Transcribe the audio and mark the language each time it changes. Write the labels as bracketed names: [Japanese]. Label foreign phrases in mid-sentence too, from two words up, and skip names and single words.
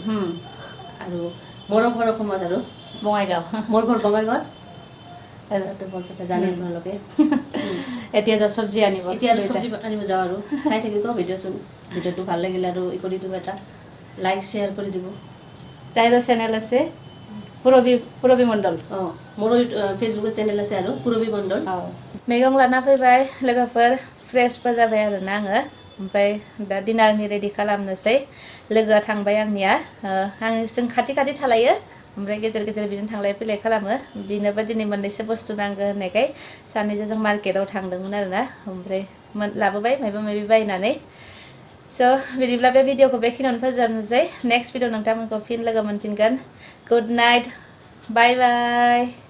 [Assamese] আৰু মোৰ ঘৰ অসমত আৰু বঙাইগাঁও মোৰ ঘৰ বঙাইগাঁৱত তাতে বৰপেটা জানে আপোনালোকে এতিয়া যা চব্জি আনিব এতিয়া আৰু চব্জি আনিব যাওঁ আৰু চাই থাকিব ভিডিঅ'টো ভাল লাগিলে আৰু ই কৰি দিব এটা লাইক শ্বেয়াৰ কৰি দিব তাইৰো চেনেল আছে पुरबी मण्डल মোৰ ফেচবুক চেনেল আছে आरो पुरबी मण्डल [Bodo] मैगं लाना फैबाय लोगोफोर फ्रेशबो जाबाय आरोना आङो ओमफ्राय दा डिनारनि रेडि खालामनोसै लोगोआ थांबाय आंनिया जों खाथि खाथि थालायो ओमफ्राय गेजेर गेजेर बिदिनो थांलाय फैलाय खालामो बिनोबो दिनै मोननैसो बुस्थु नांगौ होननायखाय सानैजों जों मार्केटाव थांदोंमोन आरोना ओमफ्राय लाबोबाय माबा माबि बायनानै स' बिदिब्ला बे भिडिअखौ बेखिनियावनो फोजोबनोसै [English] next video [Bodo] नोंथांमोनखौ फिन लोगो मोनफिनगोन [English] good night bye bye